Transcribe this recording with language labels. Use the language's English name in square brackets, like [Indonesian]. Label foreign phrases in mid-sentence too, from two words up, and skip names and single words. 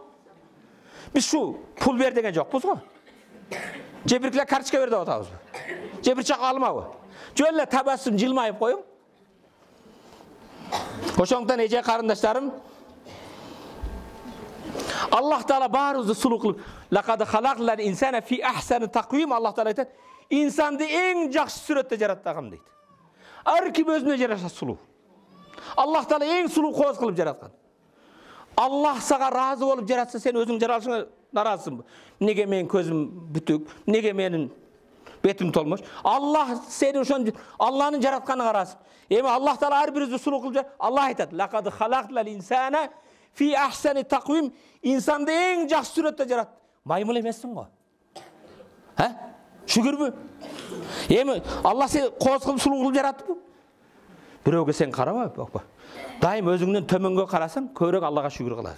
[Kyrgyz] Биз шу пул бер деген жокпуз го. Же бир карточка бер деп атабызбы? Же бир чак алмабы? Жөн эле табассум жылмайып коюң. Ошондуктан эже карындаштарым, Аллах Таала баарыбызды сулуу кылып, [Arabic] لقد خلقنا الإنسان في أحسن تقويم, [Kyrgyz] Аллах Таала айтат, инсанды эң жакшы сүрөттө жараттагам дейт. Ар ким өзүнө жараша сулуу. Аллах Таала эң сулуу кооз кылып жараткан. Аллах сага разы болуп жаратса, сен өзүң жаралышыңа наразысыңбы? Неге менин көзүм бүтүк? Неге менин бетим толмош? Аллах сени ошон Аллахнын жаратканына ыраазы. Эми Аллах Таала ар бирибизди сулуу кылып жарат. Аллах айтат, [Arabic] لقد خلقنا الإنسان في أحسن تقويم, [Kyrgyz] инсанды эң жакшы сүрөттө жарат. Маймыл эмессиң го. Шүгүрбү? Эми Аллах сени кооз кылып сулуу кылып жараттыбы? Бирөөгө сен караба, бакпа. Дайым өзүңдөн төмөнгө карасаң, көбүрөөк Аллага шүгүр кыласың.